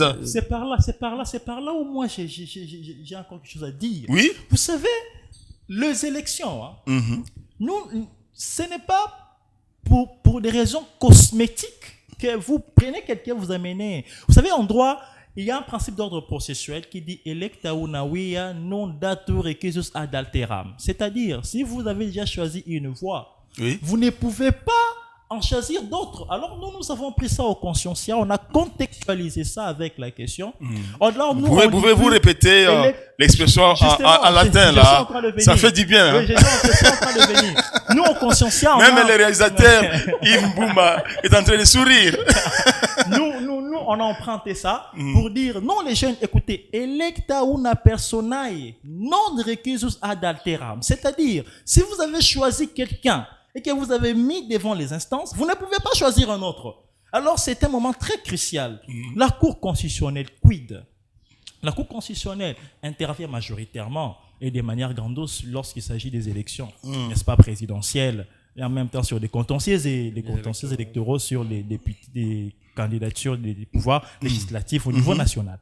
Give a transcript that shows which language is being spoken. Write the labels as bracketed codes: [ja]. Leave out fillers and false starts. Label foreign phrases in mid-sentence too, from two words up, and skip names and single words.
[fr] C'est par là où moi j'ai encore quelque chose à dire. Oui. Vous savez, les élections, hein, nous, ce n'est pas pour des raisons cosmétiques que vous prenez quelqu'un, vous amenez. Vous savez, en droit, il y a un principe d'ordre processuel qui dit [la] electa unavia non datur requisus ad alteram. [fr] C'est-à-dire, si vous avez déjà choisi une voie, vous ne pouvez pas en choisir d'autres. Alors, nous avons pris ça au conscienciat, on a contextualisé ça avec la question. Alors, Pouvez-vous répéter l'expression en latin, là? Ça fait du bien. Oui, je suis en train de venir. Nous, au conscienciat, même le réalisateur, Yves Mbouma, est en train de sourire. Nous, on a emprunté ça pour dire, non, les jeunes, écoutez, [la] electa una personae non requisus ad alteram. [fr] C'est-à-dire, si vous avez choisi quelqu'un et que vous avez mis devant les instances, vous ne pouvez pas choisir un autre. Alors, c'est un moment très crucial. La Cour constitutionnelle, quid? La Cour constitutionnelle intervient majoritairement et de manière grandiose lorsqu'il s'agit des élections, n'est-ce pas, présidentielles, et en même temps sur des contentieux électoraux sur des candidatures des pouvoirs législatifs au niveau national.